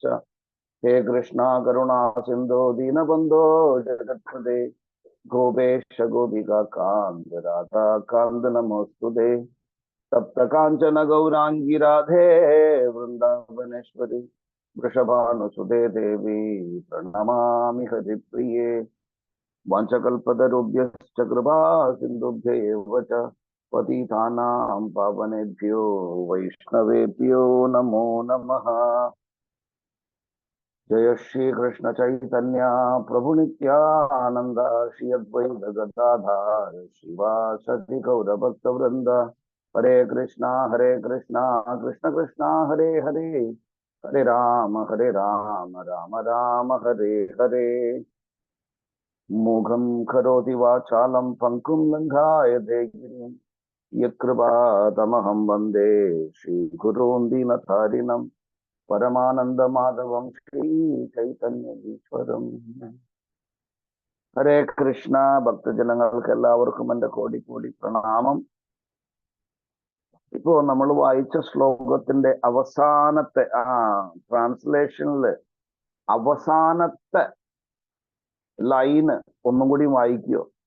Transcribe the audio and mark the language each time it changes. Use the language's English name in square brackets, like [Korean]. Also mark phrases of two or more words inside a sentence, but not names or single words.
[Sanskrit] ഹേ കൃഷ്ണ കരുണാ സിന്ധോ ദീനബന്ധോ ജഗത്പതേ ഗോപേശ ഗോപികാന്ത രാധാകാന്ത നമോസ്തുതേ. തപ്ത കാഞ്ചന ഗൗരാംഗി രാധേ വൃന്ദാവനേശ്വരി വൃഷഭാനുസുതേ ദേവി പ്രണമാമി ഹരിപ്രിയേ. വാഞ്ചകൽപതരുഭ്യശ്ച കൃപാ സിന്ധുഭ്യൈവ ച പതിതാനാം പാവനേഭ്യോ വൈഷ്ണവേഭ്യോ നമോ നമഃ. जय श्री कृष्ण चैतन्य प्रभु नित्यानंद श्री अद्वैत गदाधर शिवासदि गौर भक्त वृंद. हरे कृष्णा कृष्ण कृष्ण हरे हरे, हरे राम राम राम हरे हरे. मूघं करोति वाचालं पंकुं लंघायते गिरिं यत्कृपातमहं वन्दे श्रीगुरून् दीनतारिणम् परमानंद माधवं श्री चैतन्य ഈശ്വരം. ഹരേ കൃഷ്ണ. [Malayalam] ഭക്തജനങ്ങൾക്ക് എല്ലാവർക്കും എൻ്റെ കോടി കോടി പ്രണാമം. ഇപ്പോ നമ്മൾ വായിച്ച ശ്ലോകത്തിന്റെ അവസാനത്തെ ട്രാൻസ്ലേഷനില് അവസാനത്തെ ലൈന് ഒന്നും കൂടി വായിക്കോ?